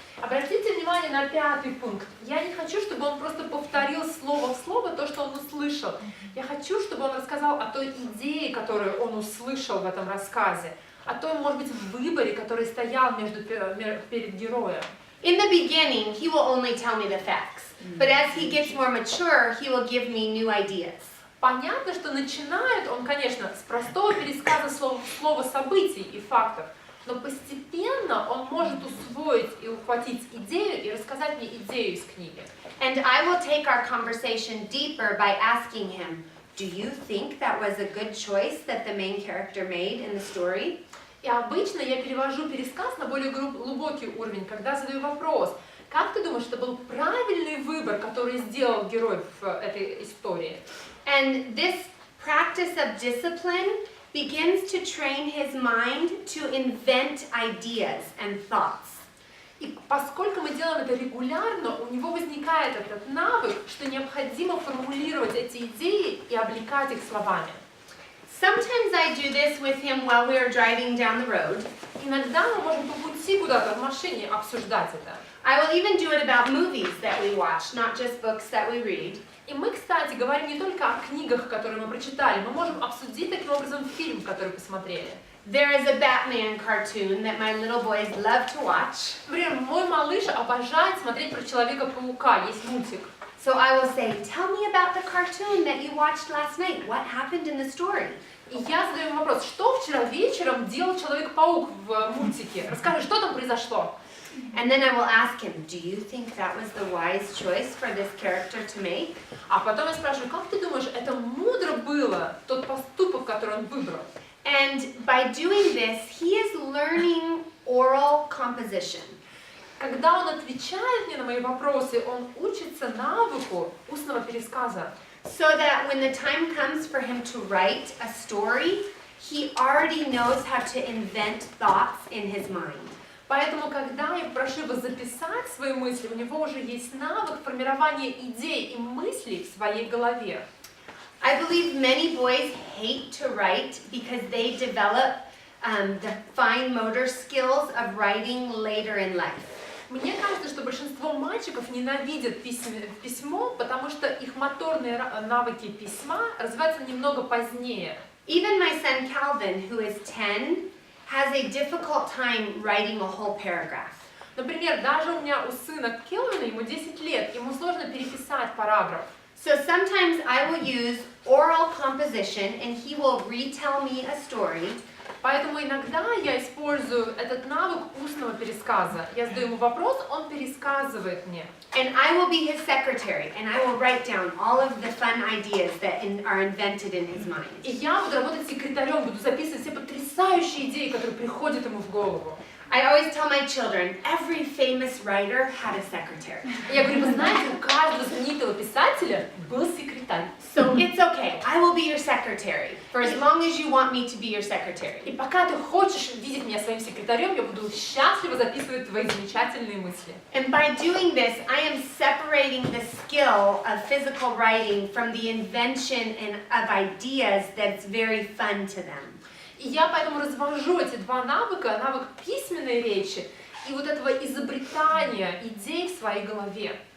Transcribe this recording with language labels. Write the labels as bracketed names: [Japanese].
[Russian] Обратите внимание на 5-й пункт. Я не хочу, чтобы он просто повторил слово в слово то, что он услышал. Я хочу, чтобы он рассказал о той идее, которую он услышал в этом рассказе, о том, может быть, выборе, который стоял перед героем. [English] In the beginning, he will only tell me the facts. But as he gets more mature, he will give me new ideas. [Russian] Понятно, что начинает он, конечно, с простого пересказа слова событий и фактов, но постепенно он может усвоить и ухватить идею и рассказать мне идею из книги. [English] And I will take our conversation deeper by asking him, do you think that was a good choice that the main character made in the story? [Russian] И обычно я перевожу пересказ на более глубокий уровень, когда задаю вопрос: как ты думаешь, это был правильный выбор, который сделал герой в этой истории? [English] And this practice of discipline begins to train his mind to invent ideas and thoughts. [Russian] И поскольку мы делаем это регулярно, у него возникает этот навык, что необходимо формулировать эти идеи и облекать их словами. [English] Sometimes I do this with him while we are driving down the road. [Russian] Иногда мы можем по пути куда-то в машине обсуждать это. [English] I will even do it about movies that we watch, not just books that we read. [Russian] И мы, кстати, говорим не только о книгах, которые мы прочитали, мы можем обсудить таким образом фильм, который посмотрели. [English] There is a Batman cartoon that my little boys love to watch. [Russian] Например, мой малыш обожает смотреть про Человека-паука, есть мультик. [English] So I will say, tell me about the cartoon that you watched last night. What happened in the story? [Russian] И я задаю ему вопрос: что вчера вечером делал Человек-паук в мультике? Расскажи, что там произошло? [English] And then I will ask him, do you think that was the wise choice for this character to make? [Russian] А потом я спрашиваю: как ты думаешь, это мудро было, тот поступок, который он выбрал? [English] And by doing this, he is learning oral composition. [Russian] Когда он отвечает мне на мои вопросы, он учится навыку устного пересказа. [English] So that when the time comes for him to write a story, he already knows how to invent thoughts in his mind. [Russian] Поэтому, когда я прошу его записать свои мысли, у него уже есть навык формирования идей и мыслей в своей голове. [English] I believe many boys hate to write because they develop the fine motor skills of writing later in life. [Russian] Мне кажется, что большинство мальчиков ненавидят письмо, потому что их моторные навыки письма развиваются немного позднее. [English] Even my son Calvin, who is 10, has a difficult time writing a whole paragraph. [Russian] Например, даже у меня у сына Келвина, ему 10 лет, ему сложно переписать параграф. [English] So sometimes I will use oral composition and he will retell me a story. [Russian] Поэтому иногда я использую этот навык устного пересказа. Я задаю ему вопрос, он пересказывает мне. [English] And I will be his secretary and I will write down all of the fun ideas that are invented in his mind. [Russian] И я буду работать секретарем, буду записывать все потрясающие идеи, которые приходят ему в голову. [English] I always tell my children, every famous writer had a secretary. [Russian] Я говорю: вы знаете, у каждого знаменитого писателя был секретарь. [English] So it's okay, I will be your secretary for as long as you want me to be your secretary. [Russian] И пока ты хочешь видеть меня своим секретарем, я буду счастливо записывать твои замечательные мысли. [English] And by doing this, I am separating the skill of physical writing from the invention of ideas that's very fun to them. [Russian] И я поэтому развожу эти два навыка, навык письменной речи и вот этого изобретания идей в своей голове.